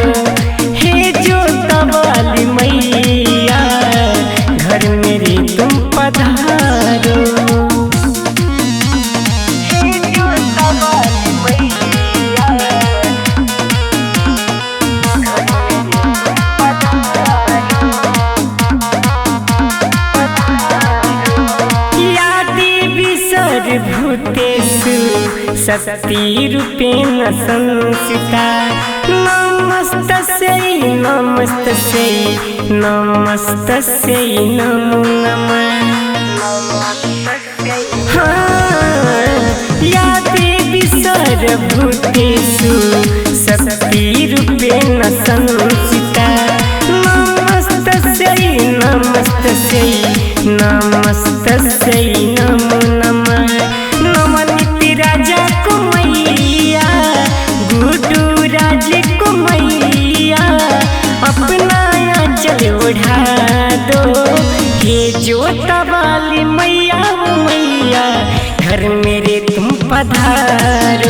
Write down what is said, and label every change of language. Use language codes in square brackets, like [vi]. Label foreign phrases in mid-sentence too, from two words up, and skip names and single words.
[hi] हे जोता वाली मैया, घर मेरे तुम पधारो। हे जोता वाली मैया, [sa] या देवी सर्वभूतेषु शक्तिरूपेण संस्थिता। नमस्तस्यै नमस्तस्यै नमस्तस्यै नमो नमः। हाँ, या देवी सर्वभूतेषु शक्तिरूपेण संस्थिता। नमस्तस्यै नमस्तस्यै नमस्तस्यै नमो नमः। [hi] नमनिति राजा को मैया, गुडू राज को मैया, अपना आंचल ओढ़ा दो। हे जोता वाली मैया, मैया, घर मेरे तुम पधारो।